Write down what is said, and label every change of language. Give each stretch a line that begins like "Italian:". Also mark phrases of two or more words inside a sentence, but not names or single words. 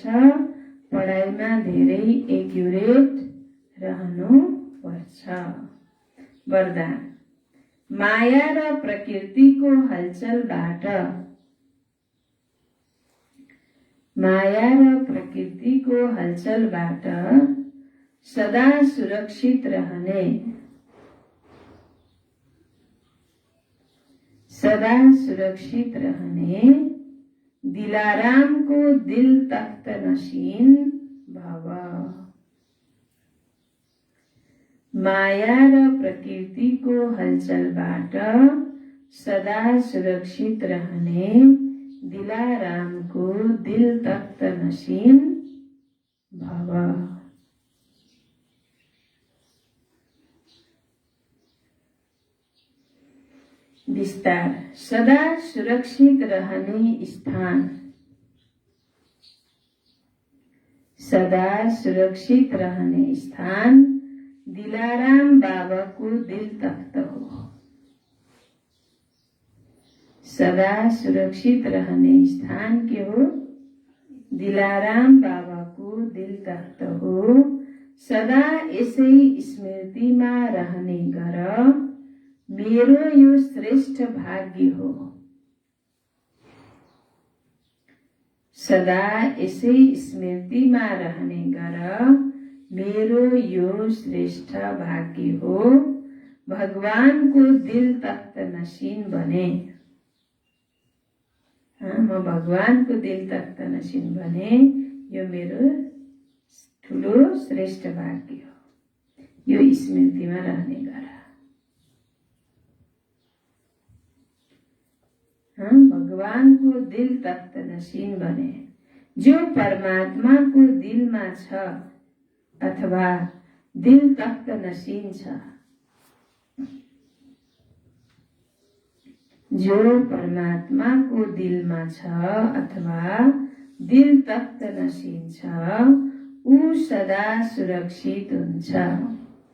Nepali: पढाइमा धेरै एक्युरेट रहनुपर्छ। वरदान, माया र प्रकृतिको हलचलबाट, माया र प्रकृतिको हलचलबाट सदा सुरक्षित रहने, सदा सुरक्षित रहने दिलारामको दिल तख्त नशीन भव। माया र प्रकृतिको हलचलबाट सदा सुरक्षित रहने दिलारामको दिल तख्त नशीन भव। विस्तार, सदा सुरक्षित रहने स्थान, सदा सुरक्षित रहने स्थान दिलाराम बाबाको दिल तख्त हो। सदा सुरक्षित रहने स्थान के हो? दिलाराम बाबाको दिल तख्त हो। सदा यसै स्मृतिमा रहने गर, मेरो यो श्रेष्ठ भाग्य हो। सदा यसै स्मृतिमा रहने गर, मेरो यो श्रेष्ठ भाग्य हो। भगवानको दिल तख्त नशीन बने। म भगवानको दिल तख्त नशीन बने, यो मेरो ठुलो श्रेष्ठ भाग्य हो। यो स्मृतिमा रहने गर। भगवानको दिल तख्त नशीन बने। जो परमात्माको दिलमा छ अथवा दिल तख्त नशीन छ, जो परमात्माको दिलमा छ अथवा दिल तख्त नशीन छ, ऊ सदा सुरक्षित हुन्छ।